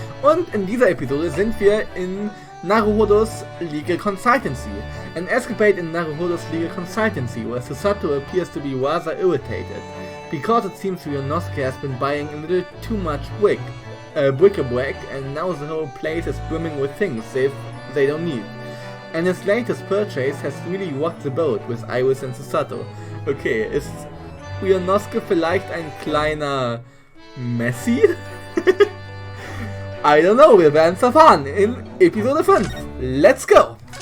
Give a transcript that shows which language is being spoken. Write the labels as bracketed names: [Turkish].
[German] Und in dieser Episode sind wir in Naruhodo's [English] legal consultancy. An escapade in Naruhodo's legal consultancy, where Susato appears to be rather irritated, because it seems Ryunosuke has been buying a little too much bric-a-brac, and now the whole place is brimming with things they don't need. And his latest purchase has really rocked the boat with Iris and Susato. [German] Okay, ist Ryunosuke vielleicht ein kleiner Messi? [English] I don't know, [German] wir werden es erfahren in Episode 5. [English] Let's go!